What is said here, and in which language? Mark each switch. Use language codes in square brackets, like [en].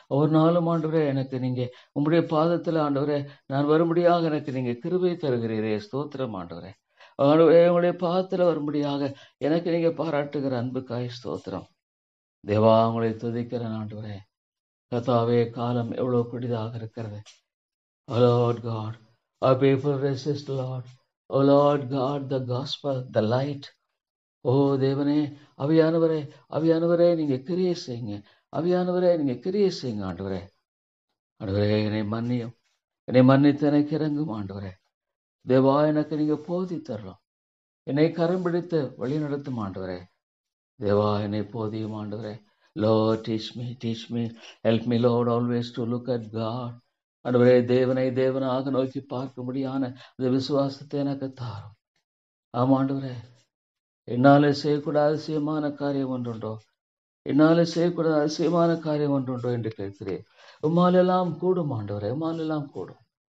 [ta] ஒரு நாளும் ஆண்டவரே, எனக்கு நீங்க உங்களுடைய பாதத்தில் ஆண்டவரே நான் வரும்படியாக எனக்கு நீங்க கிருபை தருகிறீரே. ஸ்தோத்திரம் ஆண்டவரே. ஆண்டவரே, உங்களுடைய பாதத்தில் வரும்படியாக எனக்கு நீங்க பாராட்டுகிற அன்புக்காய் ஸ்தோத்திரம். தேவா, உங்களை துதிக்கிறேன் ஆண்டவரே. கர்த்தாவே, காலம் எவ்வளவு கொடிதாக இருக்கிறது. [en] O Lord God, our people resist, Lord. O Lord God, the gospel, the light. [ta] ஓ தேவனே, அவியானவரே, அவியானவரே, நீங்க கிரியை செய்யுங்க. அவியானவரே, நீங்க கிரியை செய்யுங்க ஆண்டவரே. ஆண்டவரே, என்னை மன்னியும். என்னை மன்னித்து எனக்கு இறங்கும் ஆண்டவரே. தேவா, எனக்கு நீங்க போதி தரலாம். என்னை கரம் பிடித்து வழி நடத்தும் ஆண்டவரே. தேவா, என்னை போதியும் ஆண்டவரே. [en] Lord, teach me, help me, Lord, always to look at God. [ta] ஆண்டவரே, தேவனை தேவனாக நோக்கி பார்க்கும்படியான அந்த விசுவாசத்தை எனக்கு தாரும். ஆமா ஆண்டவரே, என்னாலே செய்யக்கூடாத அதிசயமான காரியம் ஒன்றுண்டோ? என்னாலே செய்யக்கூடாத அதிசயமான காரியம் ஒன்றுண்டோ என்று கேட்கிறேன். உம்மாலெல்லாம் கூடும் ஆண்டவரே, உம்மாலெல்லாம் கூடும்.